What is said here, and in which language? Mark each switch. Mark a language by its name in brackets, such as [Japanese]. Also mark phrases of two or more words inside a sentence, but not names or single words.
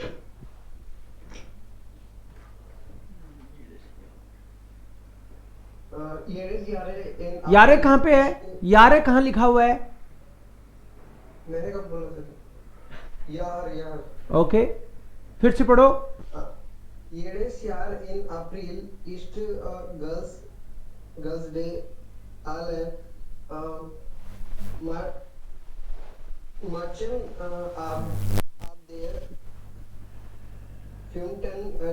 [Hindi] यारे कहाँ पे है? यारे कहाँ लिखा हुआ है? मैंने कब बोला सर? यार। ओके, फिर से पढ़ो। [German] Jedes Jahr in April ist Girls Day. Alle Mädchen ab der 5.